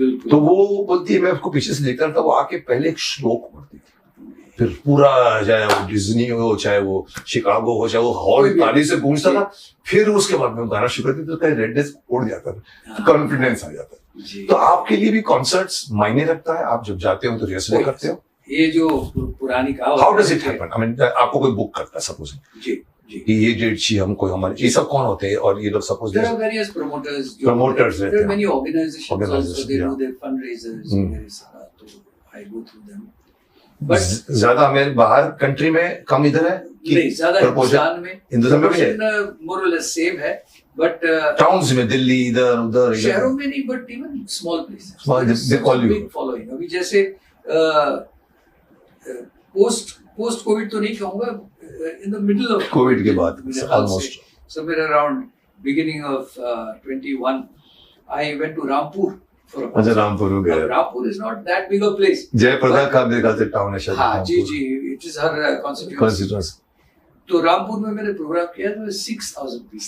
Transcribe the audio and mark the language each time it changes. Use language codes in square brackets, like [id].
[hi] तो वो बोलती है मैं उसको पीछे से देखता था, वो आके पहले एक श्लोक पढ़ती थी, फिर पूरा, चाहे वो डिज्नी हो, चाहे वो शिकागो हो, चाहे वो हॉल ताली से गूंजता था, फिर उसके बाद में गाना शुरू करती तो उसका रेडनेस उड़ जाता था, कॉन्फिडेंस आ जाता था. तो आपके लिए भी कॉन्सर्ट्स मायने रखता है? आप जब जाते हो तो रिहर्सल करते हो? ये जो पुरानी कहावत, [en] How does it happen? [hi] I mean, आपको कोई बुक करता है सपोज कि ये डेट चाहिए हमको, हमारे ये सब कौन होते हैं? और ये लोग suppose [en] there are various promoters [hi] रहते [en] there are [hi] हैं. [en] many organizations also, they do their fundraisers [hi] वगैरह सारा, तो [en] I go through them. [hi] But ज्यादा हमें बाहर कंट्री में कम इधर है कि नहीं, ज्यादा हिंदुस्तान में मोर और लेस सेम है, बट टाउन्स में, दिल्ली, इधर उधर शहरों में नहीं, but [en] Even small places they call you. Big following. [hi] अभी जैसे पोस्ट कोविड तो नहीं कहूंगा, [en] in the middle of [hi] Covid के बाद almost [en] somewhere around beginning of 21 I went to Rampur for a concert. [hi] अच्छा, रामपुर में गए. [en] Rampur is not that big a place. [hi] Jaya Prada का मेरे ख्याल से टाउन है शायद. [en] हाँ जी, it is her constituency. [hi] तो रामपुर में मैंने प्रोग्राम किया तो 6,000 people.